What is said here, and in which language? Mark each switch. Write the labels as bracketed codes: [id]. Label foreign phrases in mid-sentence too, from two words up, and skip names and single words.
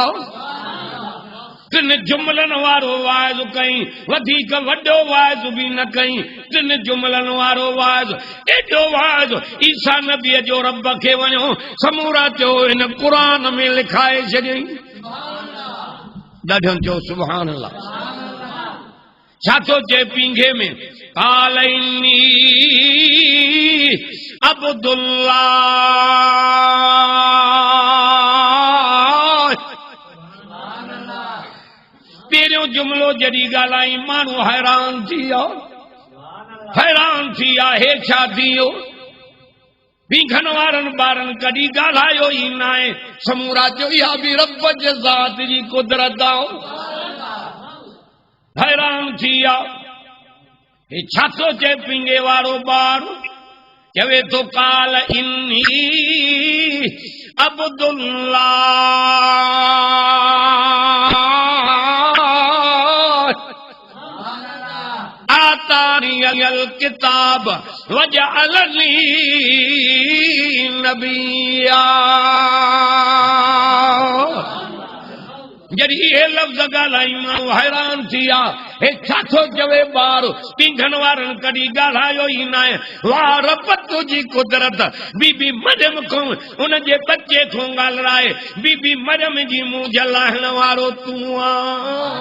[sd] तिन जुमलन वारो वाइज़ कई, वधीक वॾो वाइज़ भी न कई, तिन जुमलन वारो वाइज़, एॾो वाइज़ ईसा नबीअ जो रब खे वञो समूरा चयो हिन क़ुरान में लिखाए छॾियईं। ॾाढनि चयो [ar] سبحان الله. [sd] छा थो चए पींघे में [ar] قال إني عبد الله. [sd] पहिरियों जुमिलो जॾहिं ॻाल्हाई माण्हू हैरान थी वियो, हैरान थी विया हे छा थी वियो। पीघनि वारनि ॿारनि कॾहिं ॻाल्हायो ई न आहे। समूरा चयो इहा बि रब जे ज़ात जी कुदरत आहे। हैरान थी विया हे छा थो चए पींघे वारो ॿार। चवे तो [ar] قال إني عبد الله آتاني الكتاب وجعلني نبيا. [sd] जड़ी ये लफ्ज़ ॻाल्हाई माण्हू हैरान थी विया, हे छा थो चवे ॿार, पींघन वारनि कॾहिं ॻाल्हायो ई न आहे। वाह रब तुंहिंजी कुदरत, बीबी मरियम खां उन जे बचे खां ॻाल्हाए, बीबी मरियम जी मुंहुं जलाइण वारो तूं आहीं।